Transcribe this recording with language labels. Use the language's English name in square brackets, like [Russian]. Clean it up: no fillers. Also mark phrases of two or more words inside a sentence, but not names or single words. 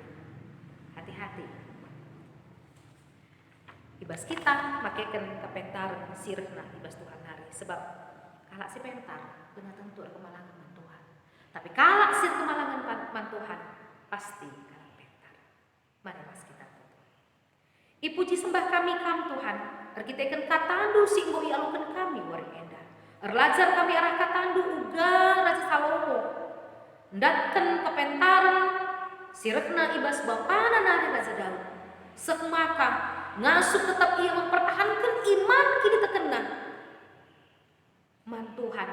[Batak Karo] Hati-hati. Ibas kita makaikan kepentaran sirna ibas Tuhan hari. Sebab kalak si pentar dengan tentu kemalangan man Tuhan. Tapi kalak sir kemalangan man Tuhan pasti kalak pentar. Mari mas kita tutup. Ipuji sembah kami Tuhan. Erkiteken katandu singgo ialukan kami wari enda. Erlajar kami arah katandu uga Raja Salomo. Ndatken kepentaran sirna ibas bapana nari Raja Daud. Sekmaka ngasuh tetap ia [Indonesian] mempertahankan iman [Batak Karo] kini terkena man Tuhan.